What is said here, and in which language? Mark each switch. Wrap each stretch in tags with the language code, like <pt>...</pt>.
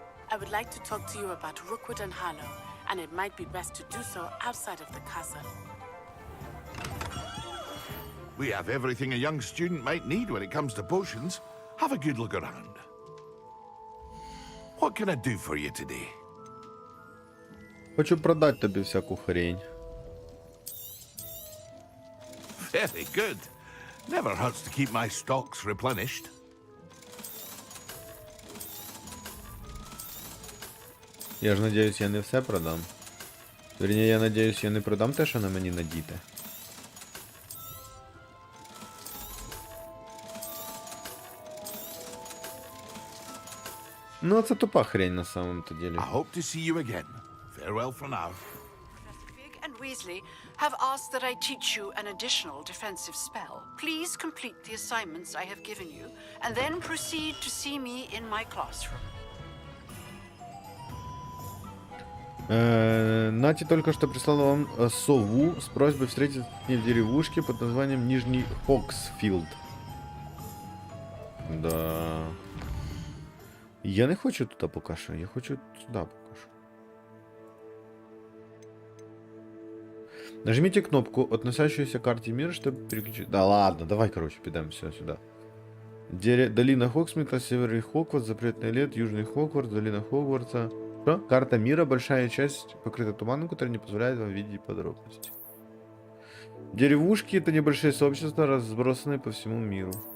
<en>I would like to talk to you about Rookwood and Harlow, and it might be best to do so outside of the castle. We have everything a young student might need when it comes to potions. Have a good look around. What can I do for you today?</en> <uk>Хочу продати тобі всяку хрень.</uk> <en>Very good. Never hurts to keep my stocks replenished.</en> <uk>Я ж надіюсь, я не все продам. Вірні, я надіюсь, я не продам те, що на мені надіте. Ну, це тупа хрень</uk> <ru>на самом-то деле.</ru> <en>I hope to see you again. Farewell for now. Fig and Weasley have asked that I teach you an additional defensive spell. Please complete the assignments I have given you, and then proceed to see me in my classroom.</en> <ru>Нати только что прислала вам сову с просьбой встретиться с ней в деревушке под названием Нижний Хоксфилд. Да. Я не хочу туда пока що, я хочу сюда пока що. Нажмите кнопку, относящуюся к карте мира, чтобы переключить. Да ладно, давай, короче, підемо все сюда. Долина Хоксмита, Северный Хогвартс, Запретный лет, Южный Хогвартс, Долина Хогвартса. Что? Карта мира, большая часть покрыта туманом, который не позволяет вам видеть подробности. Деревушки — это небольшие сообщества, разбросанные по всему миру.</ru>